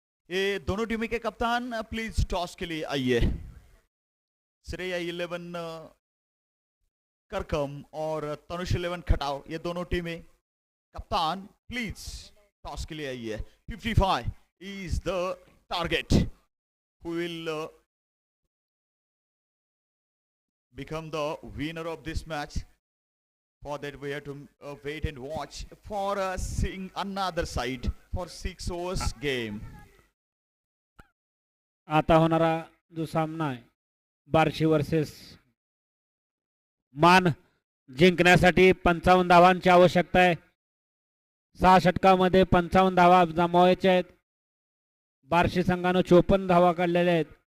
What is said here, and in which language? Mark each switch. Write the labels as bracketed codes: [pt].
[hi] ये दोनों टीमें के कप्तान प्लीज टॉस के लिए आइए. श्रेया 11 करकम और तनुष 11 खटाव, ये दोनों टीमें कप्तान प्लीज टॉस के लिए आइए. [en] 55 is the target. Who will become the winner of this match? For that we have to wait and watch for seeing another side for 6 overs game. [mr] आता होणारा जो सामना आहे बार्शी वर्सेस मान, जिंकण्यासाठी 55 धावांची आवश्यकता आहे. 6 षटकामध्ये 55 धावा जमवायच्या आहेत. बार्शी संघानं 54 धावा काढलेल्या आहेत.